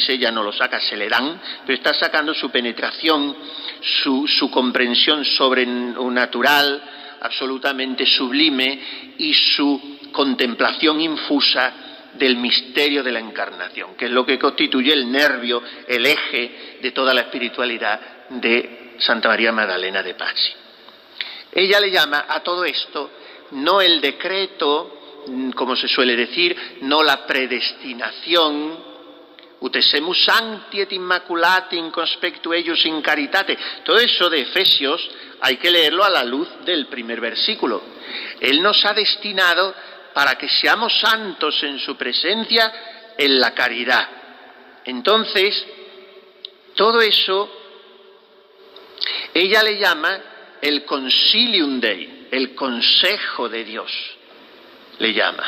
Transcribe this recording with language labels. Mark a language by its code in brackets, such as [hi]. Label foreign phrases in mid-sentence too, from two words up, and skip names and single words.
[es] Ella no lo saca, se le dan, pero está sacando su penetración, su comprensión sobrenatural, absolutamente sublime, y su contemplación infusa del misterio de la encarnación, que es lo que constituye el nervio, el eje de toda la espiritualidad de Santa María Magdalena de Pazzi. Ella le llama a todo esto no el decreto, como se suele decir, no la predestinación, [la] ut semus sancti et immaculati in conspectu eius in caritate. [es] Todo eso de Efesios hay que leerlo a la luz del primer versículo. Él nos ha destinado para que seamos santos en su presencia en la caridad. Entonces, todo eso, ella le llama el [la] Consilium Dei, [es] el consejo de Dios, le llama.